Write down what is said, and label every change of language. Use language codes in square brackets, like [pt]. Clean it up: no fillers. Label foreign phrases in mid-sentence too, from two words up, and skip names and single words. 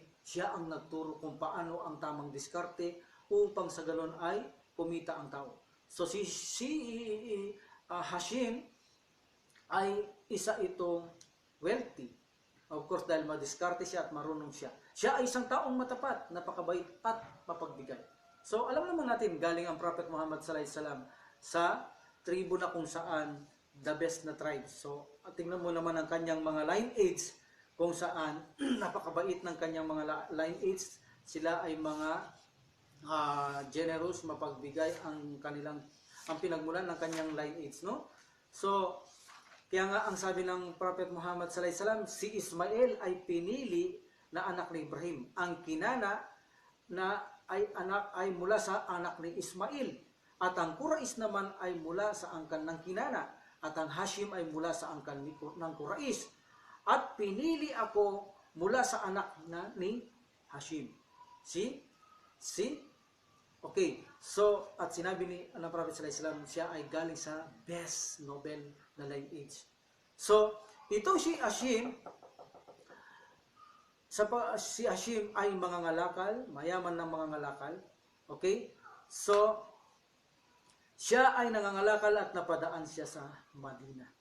[tl] Siya ang nagturo kung paano ang tamang diskarte upang sa galon ay kumita ang tao. So si Hashim ay isa itong wealthy. [en] Of course, [tl] dahil madiskarte siya at marunong siya. Siya ay isang taong matapat, napakabait at mapagbigay. So, alam naman natin, galing ang Prophet Muhammad [ar] sallallahu alaihi wasallam [tl] sa tribo na kung saan [en] the best [tl] na tribes. So, tingnan mo naman ang kanyang mga lineage kung saan napakabait ng kanyang mga lineage. Sila ay mga generous, mapagbigay ang pinagmulan ng kanyang lineage, no? So, kaya nga ang sabi ng Prophet Muhammad [ar] sallallahu alaihi wasallam, [tl] si Ismail ay pinili na anak ni Ibrahim. Ang kinana na ay mula sa anak ni Ismail. At ang Quraysh naman ay mula sa angkan ng kinana. at ang Hashim ay mula sa angkan ng Quraish. At pinili ako mula sa anak ni Hashim. Okay, so at sinabi ni Prophet [ar] sallallahu alaihi wasallam, [tl] siya ay galing sa [en] best noble [tl] na lineage. So, ito si Hashim, si Hashim ay mangangalakal, mayaman ng mangangalakal. Okay? So, siya ay nangangalakal at napadaan siya sa Madina.